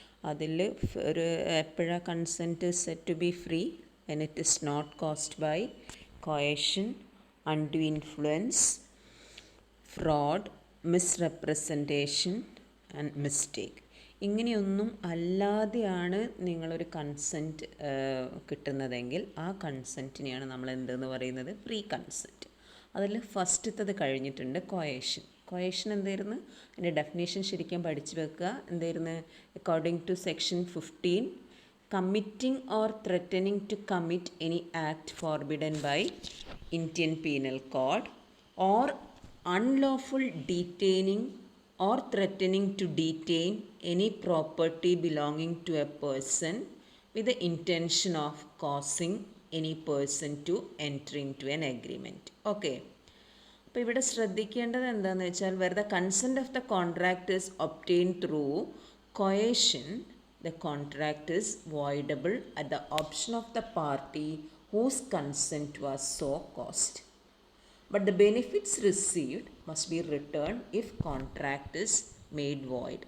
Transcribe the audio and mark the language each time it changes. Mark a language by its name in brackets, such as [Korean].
[Malayalam] അതിൽ ഒരു എപ്പോഴാണ് [English] Consent set to be free when it is not caused by coercion, undue influence, fraud, misrepresentation and mistake. [Malayalam] ഇങ്ങനെയൊന്നും അല്ലാതെയാണ് നിങ്ങളൊരു consent കിട്ടുന്നതെങ്കിൽ ആ കൺസെൻറ്റിനെയാണ് നമ്മൾ എന്തെന്ന് പറയുന്നത്, ഫ്രീ കൺസെൻറ്റ്. അതിൽ ഫസ്റ്റത്തത് കഴിഞ്ഞിട്ടുണ്ട് കൊയേഷൻ. കൊയേഷൻ എന്തായിരുന്നു? അതിൻ്റെ ഡെഫിനേഷൻ ശരിക്കും പഠിച്ചു വെക്കുക. എന്തായിരുന്നു? [English] According to section 15, committing or threatening to commit any act forbidden by Indian penal code or unlawful detaining or threatening to detain any property belonging to a person with the intention of causing any person to enter into an agreement. Okay. [Malayalam] അപ്പോൾ ഇവിടെ ശ്രദ്ധിക്കേണ്ടത് എന്താണെന്ന് വെച്ചാൽ, [English] Where the consent of the contract is obtained through coercion, the contract is voidable at the option of the party whose consent was so caused. But the benefits received must be returned if contract is made void.